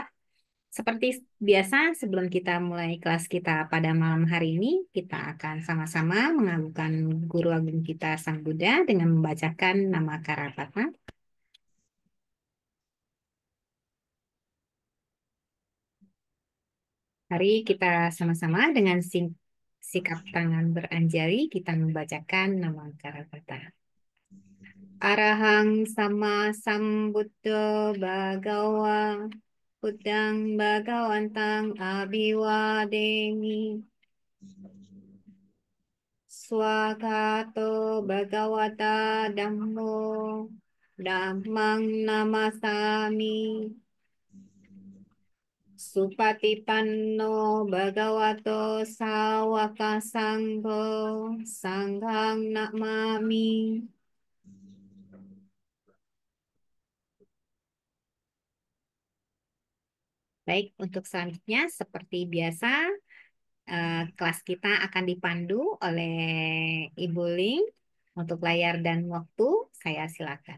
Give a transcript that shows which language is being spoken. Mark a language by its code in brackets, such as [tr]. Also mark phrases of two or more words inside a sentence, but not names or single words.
[id] Seperti biasa, sebelum kita mulai kelas kita pada malam hari ini, kita akan sama-sama mengagungkan Guru Agung kita Sang Buddha dengan membacakan nama Karapatma. Mari kita sama-sama dengan sikap tangan beranjali, kita membacakan nama Karapata. [pi] Arahang sama sambuddho bhagawa, Buddhang bhagawantang abhiwademi. Swakato bhagavata dhammo dhammang namasami. Supatipanno bhagavato sawaka sangho sanghang namami. [id] Baik, untuk selanjutnya seperti biasa kelas kita akan dipandu oleh Ibu Ling. Untuk layar dan waktu, saya silakan.